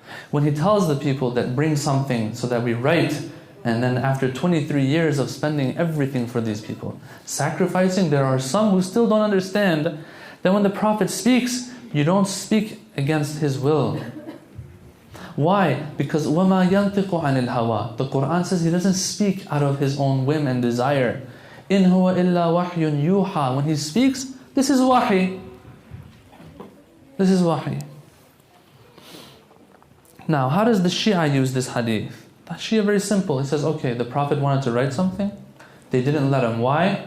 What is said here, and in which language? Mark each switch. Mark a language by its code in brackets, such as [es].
[en] When he tells the people that bring something so that we write, and then after 23 years of spending everything for these people, sacrificing, there are some who still don't understand that when the Prophet speaks, you don't speak against his will. Why? Because [ar] وَمَا يَنْطِقُ عَنِ الْهَوَىٰ. [en] The Quran says he doesn't speak out of his own whim and desire. [ar] إِنْ هُوَ إِلَّا وَحْيٌ يُوحَىٰ. [en] When he speaks, this is wahi. This is wahi. Now, how does the Shia use this hadith? The Shia, very simple. He says, okay, the Prophet wanted to write something. They didn't let him. Why?